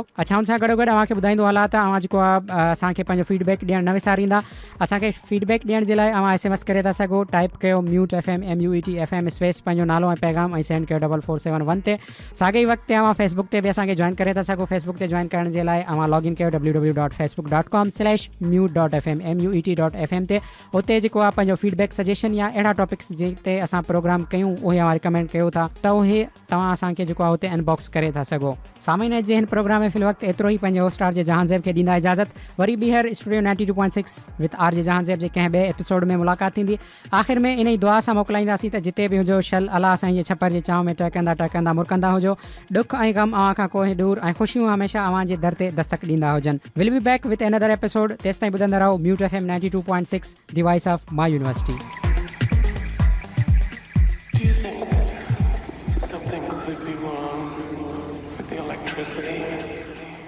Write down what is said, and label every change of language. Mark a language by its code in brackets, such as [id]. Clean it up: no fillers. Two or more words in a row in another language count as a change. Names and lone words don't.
[sd] अच्छा, हुन सां गॾोगॾु अव्हांखे ॿुधाईंदो हलां त अव्हां जेको आहे असांखे पंहिंजो फीडबैक ॾियणु न विसारींदा। असांखे फीडबैक ॾियण जे लाइ अव्हां SMS करे था सघो, टाइप कयो म्यूट FM MUTE FM स्पेस पंहिंजो नालो ऐं पैगाम ऐं सेंड कयो 4471 ते। साॻे ई वक़्तु अव्हां फेसबुक ते बि असांखे जॉइन करे था सघो। फेसबुक ते जॉइन करण जे लाइ अव्हां लॉगिन कयो www.facebook.com/mute.fm MUET.FM ते। उते जेको आहे पंहिंजो [en] feedback suggestion [sd] या अहिड़ा टॉपिक्स जिन ते असां प्रोग्राम कयूं उहे अव्हां रिकमेंड कयो था, त उहे तव्हां असांखे जेको आहे हुते इनबॉक्स करे था सघो। सामिन जे हिन प्रोग्राम में फ़िलवक़्तु एतिरो ई। पंहिंजे होस्ट RJ जहांज़ेब खे ॾींदा इजाज़त। वरी ॿीहर स्टूडियो 92.6 विद RJ जहांज़ेब जे कंहिं ॿिए एपिसोड में मुलाक़ात थींदी। आख़िर में इन ई दुआ सां मोकिलाईंदासीं त जिते बि हुजो शल अलाह साईं जे छपर जे चांव में टहकंदा टहकंदा मुरकंदा हुजो। ॾुख ऐं ग़म अव्हां खां कोहे दूर ऐं ख़ुशियूं हमेशह अव्हां जे दर ते दस्तक ॾींदा हुजनि। [en] will be back with another episode. [sd] तेसि ताईं ॿुधंदा रहो म्यूट FM 92.6 [en] the voice of my university. Do you think something could be wrong with the electricity?